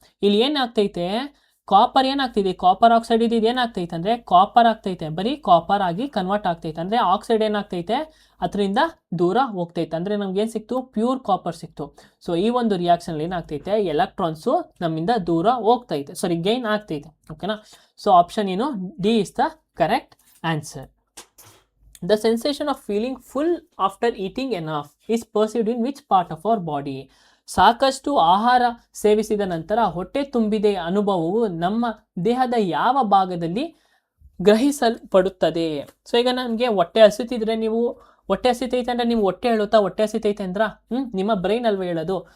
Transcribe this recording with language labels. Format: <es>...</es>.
<kn>ಇಲ್ಲಿ ಏನಾಗ್ತೈತೆ, ಕಾಪರ್ ಏನಾಗ್ತಿದೆ, copper oxide ಇದು ಏನಾಗ್ತೈತೆ ಅಂದರೆ ಕಾಪರ್ ಆಗ್ತೈತೆ, ಬರೀ ಕಾಪರ್ ಆಗಿ ಕನ್ವರ್ಟ್ ಆಗ್ತೈತೆ. ಅಂದರೆ ಆಕ್ಸೈಡ್ ಏನಾಗ್ತೈತೆ, ಅದರಿಂದ ದೂರ ಹೋಗ್ತೈತೆ. ಅಂದರೆ ನಮ್ಗೆ ಏನು ಸಿಕ್ತು, ಪ್ಯೂರ್ ಕಾಪರ್ ಸಿಕ್ತು. ಸೊ ಈ ಒಂದು ರಿಯಾಕ್ಷನ್ ಏನಾಗ್ತೈತೆ, ಎಲೆಕ್ಟ್ರಾನ್ಸು ನಮ್ಮಿಂದ ದೂರ ಹೋಗ್ತೈತೆ, ಗೇನ್ ಆಗ್ತೈತೆ, ಓಕೆನಾ.</kn> <en>So option ಏನು, D is the correct answer. The sensation of feeling full after eating enough is perceived in which part of our body?</en> <kn>ಸಾಕಷ್ಟು ಆಹಾರ ಸೇವಿಸಿದ ನಂತರ ಹೊಟ್ಟೆ ತುಂಬಿದೆ ಅನುಭವವು ನಮ್ಮ ದೇಹದ ಯಾವ ಭಾಗದಲ್ಲಿ ಗ್ರಹಿಸಲ್ಪಡುತ್ತದೆ? ಸೊ ಈಗ ನನಗೆ ಹೊಟ್ಟೆ ಹಸಿತಿದ್ರೆ ನೀವು ಹೊಟ್ಟೆ ಹಸಿತೈತೆ ಅಂದ್ರೆ ನೀವು ಹೊಟ್ಟೆ ಹೇಳುತ್ತಾ ಹೊಟ್ಟೆ ಹಸಿತೈತೆ ಅಂದ್ರ ನಿಮ್ಮ ಬ್ರೈನ್ ಅಲ್ವಾ ಹೇಳೋದು.</kn>